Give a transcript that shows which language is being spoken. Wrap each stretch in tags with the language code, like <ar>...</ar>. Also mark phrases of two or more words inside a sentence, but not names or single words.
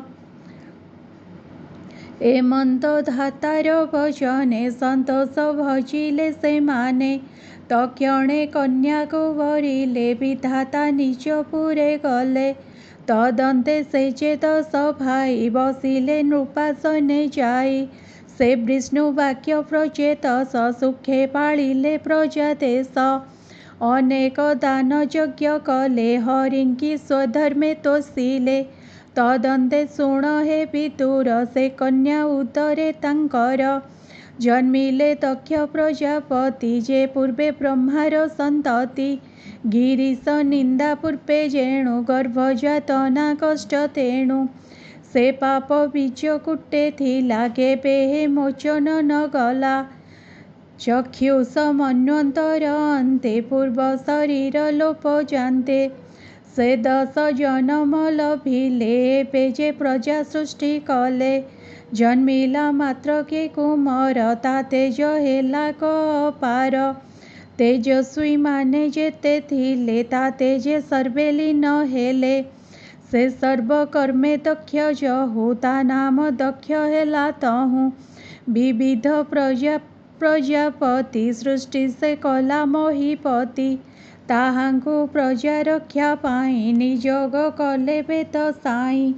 <or>ଏମନ୍ତ ଧାତାର ଭଜନେ ସନ୍ତୋଷ ଭଜିଲେ ସେ ମାନେ। ତକ୍ଷଣେ କନ୍ୟା କୋ ବରିଲେ ବିଧାତା ନିଜ ପୁରେ ଗଲେ। ତଦନ୍ତେ ସେ ଯେ ଦଶ ଭାଇ ବସିଲେ ନୃପାସନେ ଯାଇ। ସେ ବିଷ୍ଣୁ ବାକ୍ୟ ପ୍ରଚେତସ ସୁଖେ ପାଳିଲେ ପ୍ରଜା ଦେଶ। ଅନେକ ଦାନ ଯଜ୍ଞ କଲେ ହରିଙ୍କି ସ୍ୱଧର୍ମେ ତୋଷିଲେ। ତଦନ୍ତେ ଶୁଣ ହେ ପିତୁର ସେ କନ୍ୟା ଉଦରେ ତାଙ୍କର। ଜନ୍ମିଲେ ଦକ୍ଷ ପ୍ରଜାପତି ଯେ ପୂର୍ବେ ବ୍ରହ୍ମାର ସନ୍ତତି। ଗିରୀଶ ନିନ୍ଦା ପୂର୍ବେ ଯେଣୁ ଗର୍ଭଯାତନା କଷ୍ଟ ତେଣୁ। ସେ ପାପ ବୀଜ କୁଟେ ଥିଲା କେବେ ହେ ମୋଚନ ନ ଗଲା। ଚକ୍ଷୁଷ ମନ୍ୱନ୍ତର ଅନ୍ତେ ପୂର୍ବ ଶରୀର ଲୋପ ଯାନ୍ତେ। ସେ ଦଶ ଜନ୍ମ ଲଭିଲେ ଏବେ ଯେ ପ୍ରଜା ସୃଷ୍ଟି କଲେ। ଜନ୍ମିଲା ମାତ୍ର କେ କୁମାର ତା ତେଜ ହେଲା ଅପାର। ତେଜସ୍ୱୀ ମାନେ ଯେତେ ଥିଲେ ତା ତେଜେ ସର୍ବେ ଲୀନ ହେଲେ। ସେ ସର୍ବ କର୍ମେ ଦକ୍ଷ ଯହୁଁ ତା ନାମ ଦକ୍ଷ ହେଲା ତହୁଁ। ବିବିଧ ପ୍ରଜାପତି ସୃଷ୍ଟି ସେ କଲା ମହୀପତି। ତାହାଙ୍କୁ ପ୍ରଜା ରକ୍ଷା ପାଇଁ ନିୟୋଗ କଲେ ବେଦ ସାଇଁ।</or>